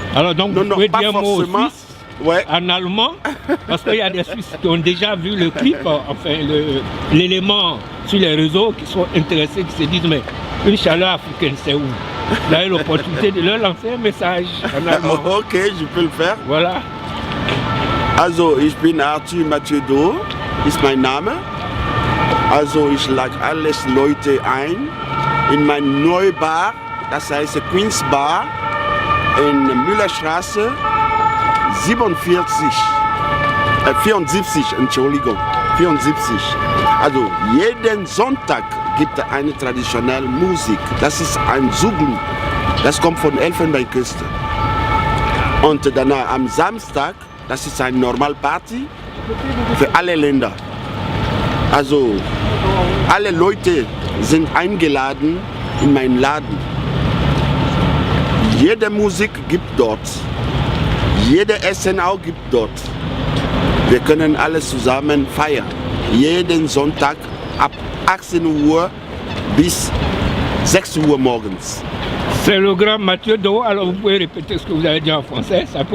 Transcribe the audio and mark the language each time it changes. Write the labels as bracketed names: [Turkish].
[French] Alors donc vous pouvez dire un mot aux Suisses, ouais. En allemand, parce qu'il y a des Suisses qui ont déjà vu le clip, enfin l'élément sur les réseaux, qui sont intéressés, qui se disent mais une chaleur africaine c'est où? Vous avez l'opportunité de leur lancer un message en allemand. Ok, je peux le faire. Voilà. [German] Also, ich bin Arthur Mathieu Do, ist mein Name. Also, ich lade alles Leute ein in mein neues Bar, das heißt Queen's Bar in Müllerstraße 74, Entschuldigung, 74. Also, jeden Sonntag gibt es eine traditionelle Musik. Das ist ein Zouglou. Das kommt von Elfenbeinküste. Und danach am Samstag, das ist eine Normalparty für alle Länder. Also, alle Leute sind eingeladen in meinen Laden. Jede Musik gibt dort. Jede Essen auch gibt dort. Wir können alles zusammen feiern. Jeden Sonntag ab 18 Uhr bis 6 Uhr morgens. [French] C'est le grand Mathieu Do, alors vous pouvez répéter ce que vous avez dit en français, ça peut